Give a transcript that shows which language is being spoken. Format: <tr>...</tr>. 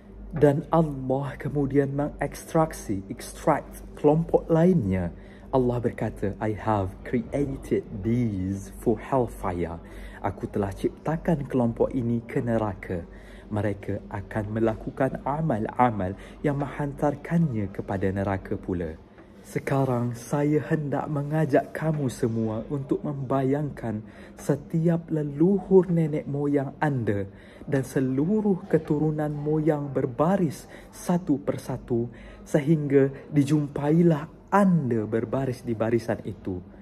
<id>Dan Allah kemudian extract kelompok lainnya. Allah berkata,</id> <en>I have created these for hellfire.</en> <id>Aku telah ciptakan kelompok ini ke neraka. Mereka akan melakukan amal-amal yang menghantarkannya kepada neraka pula. Sekarang saya hendak mengajak kamu semua untuk membayangkan setiap leluhur nenek moyang anda dan seluruh keturunan moyang berbaris satu persatu sehingga dijumpailah anda berbaris di barisan itu.</id>